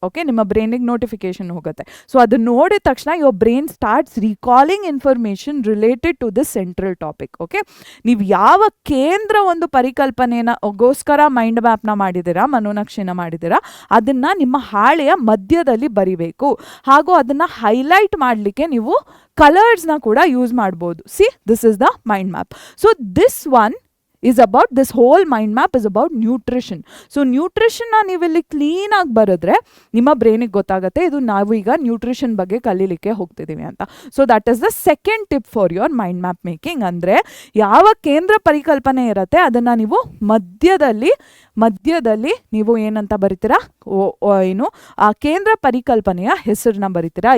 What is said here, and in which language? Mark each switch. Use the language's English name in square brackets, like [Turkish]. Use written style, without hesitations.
[Kannada] Okay, ನಿಮ್ಮ ಬ್ರೈನಿಗೆ notification ಹೋಗುತ್ತೆ. So ಅದನ್ನ ನೋಡಿದ ತಕ್ಷಣ [English] Your brain starts recalling information related to the central topic. [Kannada] Okay, ನೀವು ಯಾವ ಕೇಂದ್ರ ಒಂದು ಪರಿಕಲ್ಪನೆಗೋಸ್ಕರ ಮೈಂಡ್ ಮ್ಯಾಪ್ನ ಮಾಡಿದ್ದೀರಾ, ಮನೋನಕ್ಷೆನ ಮಾಡಿದ್ದೀರಾ, ಅದನ್ನ ನಿಮ್ಮ ಹಾಳೆಯ ಮಧ್ಯದಲ್ಲಿ ಬರಿಬೇಕು. ಹಾಗೂ ಅದನ್ನ ಹೈಲೈಟ್ ಮಾಡಲಿಕ್ಕೆ ನೀವು ಕಲರ್ಸ್ನ ಕೂಡ ಯೂಸ್ ಮಾಡ್ಬೋದು. [English] See, this is the mind map. So this one is about, this whole mind map is about nutrition. [Kannada] So nutrition ನ ನೀವಿಲ್ಲಿ ಕ್ಲೀನಾಗಿ ಬರೆದ್ರೆ ನಿಮ್ಮ ಬ್ರೈನಿಗೆ ಗೊತ್ತಾಗುತ್ತೆ ಇದು ನಾವು ಈಗ ನ್ಯೂಟ್ರಿಷನ್ ಬಗ್ಗೆ ಕಲೀಲಿಕ್ಕೆ ಹೋಗ್ತಿದ್ದೀವಿ ಅಂತ. [English] So that is the second tip for your mind map making. [Kannada] ಅಂದರೆ ಯಾವ ಕೇಂದ್ರ ಪರಿಕಲ್ಪನೆ ಇರುತ್ತೆ ಅದನ್ನು ನೀವು ಮಧ್ಯದಲ್ಲಿ ನೀವು ಏನಂತ ಬರಿತೀರಾ, ಏನು ಆ ಕೇಂದ್ರ ಪರಿಕಲ್ಪನೆಯ ಹೆಸರನ್ನ ಬರಿತೀರಾ.